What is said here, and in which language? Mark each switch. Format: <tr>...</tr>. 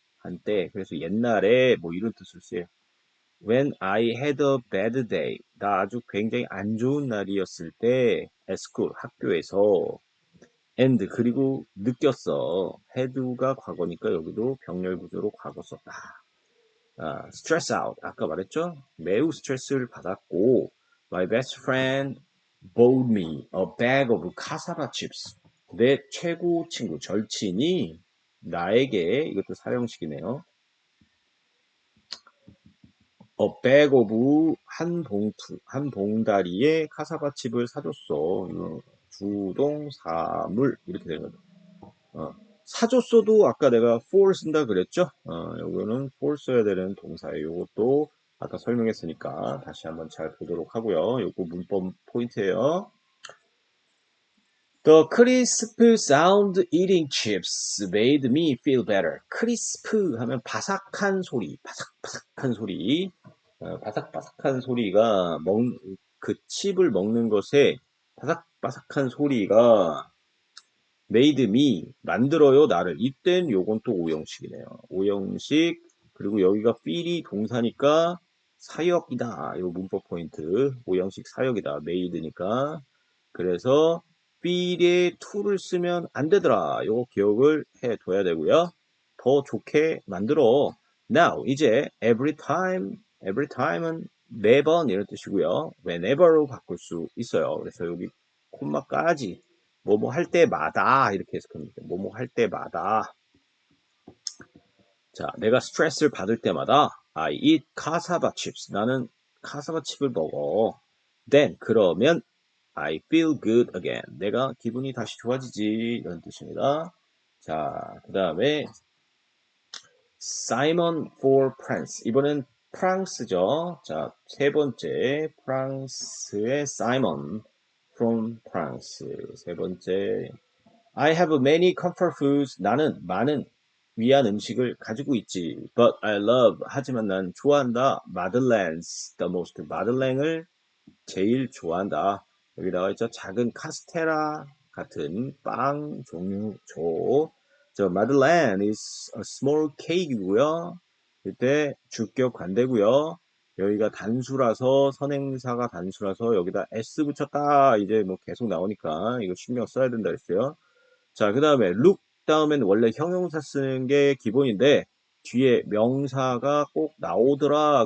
<ko>한때 그래서 옛날에 뭐 이런 뜻을 써요.</ko> <en>When I had a bad day.</en> <ko>나 아주 굉장히 안 좋은 날이었을 때</ko> <en>at school</en> <ko>학교에서 and 그리고 느꼈어. had가 과거니까 여기도 병렬 구조로 과거 썼다.</ko> <en>stress out.</en> <ko>아까 말했죠? 매우 스트레스를 받았고</ko> <en>my best friend bought me a bag of cassava chips.</en> <ko>내 최고 친구 절친이 나에게 이것도 사형식이네요.</ko> <en>a bag of</en> <ko>한 봉다리의 카사바 칩을 사줬어. 주동 사물 이렇게 되는 거죠. 사줬어도 아까 내가 for 쓴다 그랬죠? 요거는 for 써야 되는 동사예요. 요것도 아까 설명했으니까 다시 한번 잘 보도록 하고요. 요거 문법 포인트예요.</ko> <en>The crisp sound eating chips made me feel better.</en> <ko>crisp 하면 바삭한 소리, 바삭바삭한 소리. 바삭바삭한 소리가 그 칩을 먹는 것에 바삭바삭한 소리가</ko> <en>made me</en> <ko>만들어요 나를. 이땐 요건 또 오형식이네요. 오형식 그리고 여기가 feel이 동사니까 사역이다. 요 문법 포인트. 오형식 사역이다. made니까. 그래서 feel에 to를 쓰면 안 되더라. 요거 기억을 해 둬야 되고요. 더 좋게 만들어. Now 이제 every time은 매번 이런 뜻이고요. whenever로 바꿀 수 있어요. 그래서 여기 콤마까지 뭐뭐 할 때마다 이렇게 해석합니다. 뭐뭐 할 때마다. 자, 내가 스트레스를 받을 때마다</ko> <en>I eat cassava chips.</en> <ko>나는 카사바 칩을 먹어.</ko> <en>Then</en> <ko>그러면</ko> <en>I feel good again.</en> <ko>내가 기분이 다시 좋아지지 이런 뜻입니다. 자, 그 다음에 Simon for France. 이번엔 프랑스죠. 자, 세 번째 프랑스의 Simon from France. 세 번째</ko> <en>I have many comfort foods.</en> <ko>나는 많은 위안 음식을 가지고 있지.</ko> <en>But I love.</en> <ko>하지만 난 좋아한다.</ko> <en>Madeleines the most.</en> <ko>마들랭을 제일 좋아한다. 여기 나와 있죠. 작은 카스테라 같은 빵 종류죠.</ko> <en>저 Madeleine is a small cake이고요.</en> <ko>이때 주격 관대고요. 여기가 단수라서 선행사가 단수라서 여기다 s 붙였다. 이제 뭐 계속 나오니까 이거 신경 써야 된다 그랬어요. 자, 그 다음에 look 다음에는 원래 형용사 쓰는 게 기본인데 뒤에 명사가 꼭 나오더라.</ko>